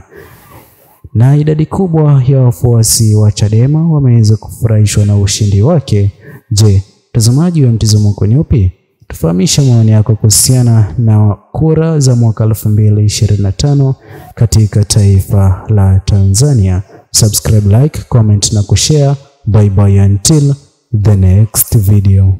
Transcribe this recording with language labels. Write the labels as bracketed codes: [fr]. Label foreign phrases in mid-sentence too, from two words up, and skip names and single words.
[sw] Na idadi kubwa ya wafuasi wa Chadema wameweza kufurahishwa na ushindi wake. Je, mtazamaji wa mtazamo wako ni upi? Tufahamisha maoni yako kuhusiana na kura za mwaka 2025 katika taifa la Tanzania. [en] Subscribe, like, comment [sw] na kushare. [en] Bye bye until the next video.